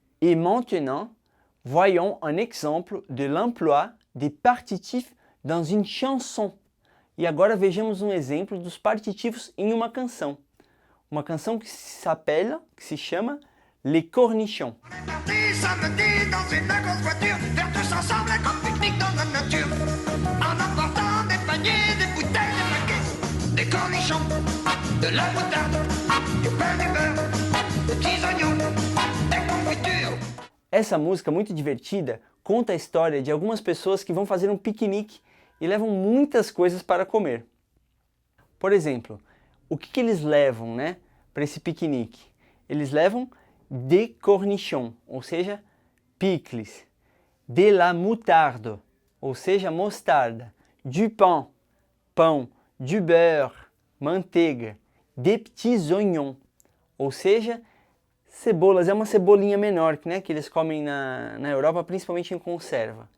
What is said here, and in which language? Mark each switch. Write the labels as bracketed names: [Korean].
[French] Et maintenant, voyons un exemple de l'emploi des partitifs dans une chanson. [Portuguese] E agora vejamos um exemplo dos partitivos em uma canção. Uma canção que se chama Les Cornichons. [French] Samedi dans une grosse voiture, faire tous ensemble un grand pique-nique dans la nature, en emportant des paniers, des bouteilles, des paquets, des cornichons, de la moutarde, du pain, du beurre, des petits oignons, des confitures. [Portuguese] Essa música muito divertida conta a história de algumas pessoas que vão fazer um piquenique e levam muitas coisas para comer. Por exemplo, o que eles levam, né, para esse piquenique? Eles levam [French] des cornichons, [Portuguese] ou seja, picles, [French] de la moutarde, [Portuguese] ou seja, mostarda, [French] du pain, [Portuguese] pão, [French] du beurre, [Portuguese] manteiga, [French] des petits oignons, [Portuguese] ou seja, cebolas. É uma cebolinha menor, né, que eles comem na Europa, principalmente em conserva.